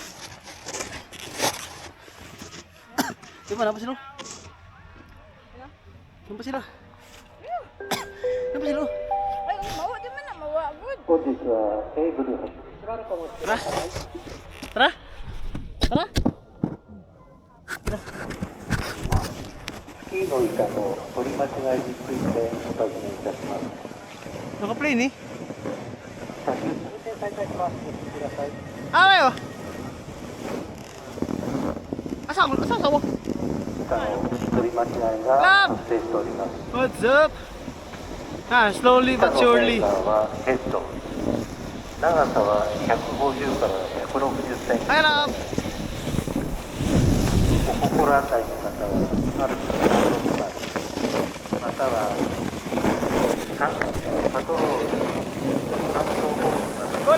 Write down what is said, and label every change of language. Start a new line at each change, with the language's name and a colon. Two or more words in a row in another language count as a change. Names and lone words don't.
Cebuano: Di ba? Napa sila? Napa sila? Napa sila? Ay, mawa di man na. Mawa. Good.
Filipino: Tara. Tara. Tara.
Japanese: スキーの板の取り間違いについてお尋ねいたします。
Cebuano: Naka-play ni?
Japanese: 車種運転再開します。お聞きください。
Cebuano: Ah, kayo. Asa ako? Asa ako?
Japanese: 板の取り間違いが発生しております。
English: What's up? Ah, slowly
Japanese: 板
English: but
Japanese: の
English: surely.
Japanese: メーカーはヘッド。長さは150から160センチ。
Filipino: Ayan na.
Japanese: お心当たりの方はあるとまたはパトロール担当本部まで